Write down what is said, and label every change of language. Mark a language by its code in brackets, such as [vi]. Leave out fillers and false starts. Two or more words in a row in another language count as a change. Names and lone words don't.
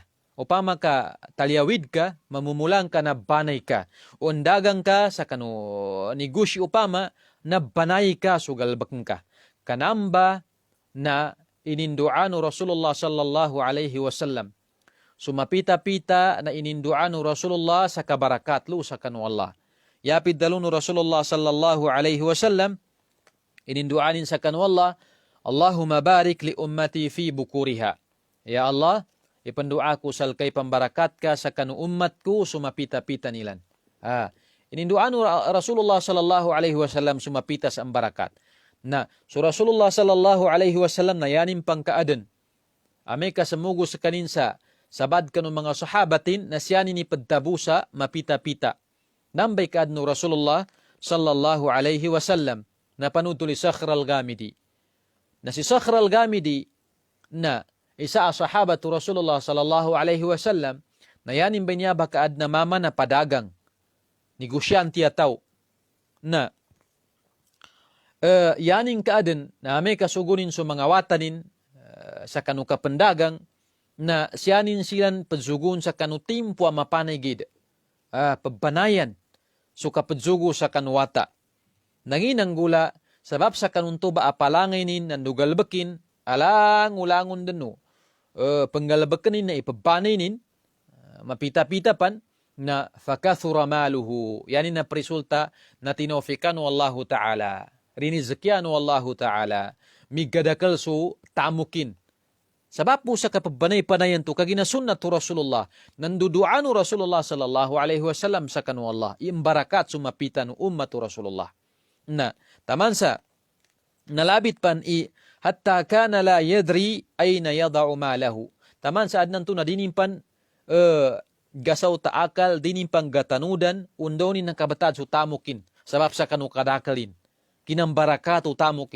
[mdh] Upama ka talyawid ka, mamumulang ka na banay ka. Undagang ka sa kanu negosyo upama na banay ka sugalbak ka. Kanamba na ininduanu Rasulullah [ar] صلى الله عليه وسلم. [mdh] Sumapita-pita na ininduanu Rasulullah sa kabarakat lu sa kanu Allah. Yapid dalunu Rasulullah [ar] صلى الله عليه وسلم [mdh] ininduanin sa kanu Allah, [ar] اللهم بارك لأمتي في بكورها. [mdh] Ya Allah, ipandua ko salkay pambarakat ka sa kanu ummatku sumapita-pita nilan. Ininduanu Rasulullah [ar] صلى الله عليه وسلم [mdh] sumapita sa barakat. Na so Rasulullah [ar] صلى الله عليه وسلم [mdh] na yanin pangkaaden. Ame kasamugo sa kaninsa sabad kanu mga sahabatin na siyanin ni padtabusa mapita-pita. Nambay kaadno Rasulullah [ar] صلى الله عليه وسلم [mdh] na panutuli Sakhr al-Ghamidi. Na si Sakhr al-Ghamidi na isa sahabatu Rasulullah [ar] صلى الله عليه وسلم [mdh] na yanin ba niya bakaad na mama na padagang negosyanti ataw na yaning kaaden na may kasugunin sa mga watanin sa kanu kapendagang na siyanin silan padsugun sa kanu timpo mapanay gid pabanayan so kapadsugo sa kanuwata nanginang gula sabab sa kanunto ba apalanginin nandugalbakin alang-ulangon denu penggalbakanin na ipabaninin mapita-pita pan na [ar] فكثر ماله [mdh] yani na resulta na tinofikanu Allahu ta'ala rinizkyanu Allahu ta'ala migadakal so tamukin sabab po sa kapabanay-panayan to kaginasunat to Rasulullah nanduduanu Rasulullah [ar] صلى الله عليه وسلم [mdh] sa kanu Allah imbarakat sumapitan ummat to Rasulullah na tamansa nalabit pan [ar] حتى كان لا يدري أين يضع ماله. [mdh] Taman saad nanto na dinimpan gasaw taakal dinimpang gatanudan undonin ng kabatad so tamukin sabab sa kanu kadakalin kinambarakato tamukin.